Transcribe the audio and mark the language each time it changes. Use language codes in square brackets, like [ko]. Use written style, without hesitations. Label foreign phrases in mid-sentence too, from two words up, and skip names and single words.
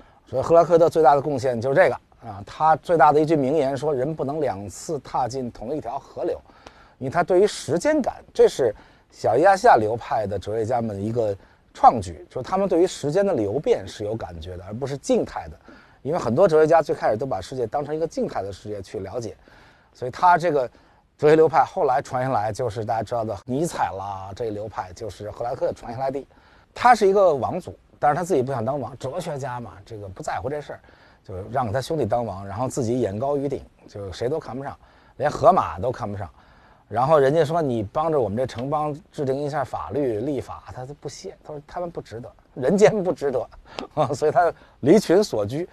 [zh] 所以赫拉克利特最大的貢獻就是這個啊。他最大的一句名言說，人不能2次踏進同一條河流，因為他對於時間感，這是小亞細亞流派的哲學家們的一個創舉，就是他們對於時間的流變是有感覺的，而不是靜態的。因為很多哲學家最開始都把世界當成一個靜態的世界去了解，所以他這個哲學流派後來傳下來就是大家知道的尼采啦，這一流派就是赫拉克利特傳下來的。他是一個王族，但是他自己不想當王，哲學家嘛，這個不在乎這事兒，就讓他兄弟當王，然後自己眼高於頂，就誰都看不上，連荷馬都看不上。然後人家說你幫着我們這城邦制定一下法律立法，他都不屑，他說他們不值得，人間不值得啊，所以他離群索居。